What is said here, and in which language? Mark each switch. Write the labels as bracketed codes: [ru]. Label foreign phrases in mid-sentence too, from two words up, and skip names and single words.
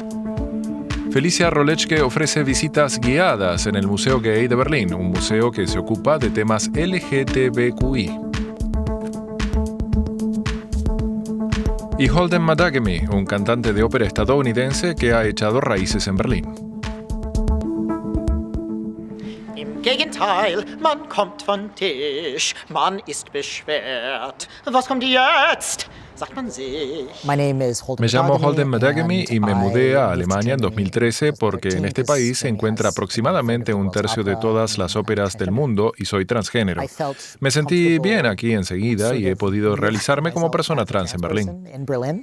[es] Felicia Rolechke ofrece visitas guiadas en el Museo Gay de Berlín, un museo que se ocupa de temas LGTBQI. Y Holden Madagemy, un cantante de ópera estadounidense que ha echado raíces en Berlín. [de] Im Gegenteil, man kommt von Tisch, man ist beschwert. Was kommt jetzt? Sagt man sich. [es] Me llamo Holden Madagemy y me mudé a Alemania en 2013 porque en este país se encuentra aproximadamente 1/3 de todas las óperas del mundo y soy transgénero. Me sentí bien aquí enseguida y he podido realizarme como persona trans en Berlín.